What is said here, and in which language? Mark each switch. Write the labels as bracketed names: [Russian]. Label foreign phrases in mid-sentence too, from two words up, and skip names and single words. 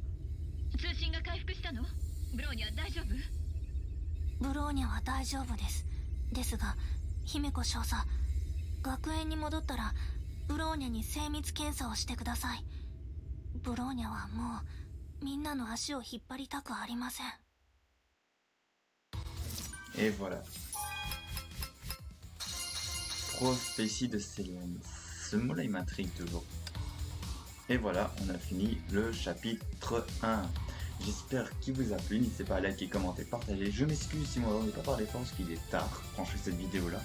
[Japanese] 通信が回復したの？ブローニャ大丈夫？ブローニャは大丈夫です。ですが、姫子少佐、学園に戻ったらブローニャに精密検査をしてください。ブローニャはもうみんなの足を引っ張りたくありません。 [French] Et voilà. Prophétie de Selene. Ce mot-là, il m'intrigue toujours. Et voilà, on a fini le chapitre 1. J'espère qu'il vous a plu. N'hésitez pas à liker, commenter, partager. Je m'excuse si moi, on n'est pas parlé fort parce qu'il est tard quand je fais cette vidéo-là.